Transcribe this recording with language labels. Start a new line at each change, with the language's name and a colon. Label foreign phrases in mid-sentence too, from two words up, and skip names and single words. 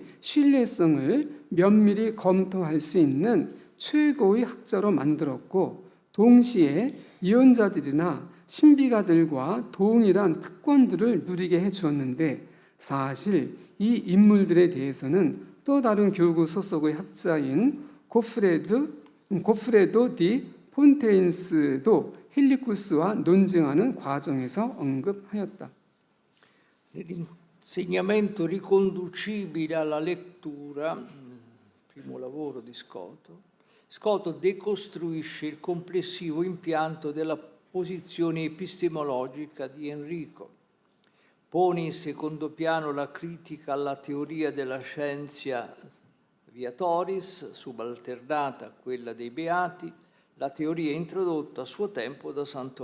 Korean: 신뢰성을 면밀히 검토할 수 있는 최고의 학자로 만들었고, 동시에 예언자들이나 신비가들과 동일한 특권들을 누리게 해주었는데, 사실 이 인물들에 대해서는 또 다른 교구 소속의 학자인 고프레도 디 폰테인스도 헬리쿠스와 논쟁하는 과정에서 언급하였다.
Italian: L'insegnamento riconducibile alla lettura, primo lavoro di Scoto, Scoto decostruisce il complessivo impianto della posizione epistemologica di Enrico, pone in secondo piano la critica alla teoria della
Latin: scientia viatoris,
Italian: subalternata a quella dei beati, la teoria introdotta a suo tempo da San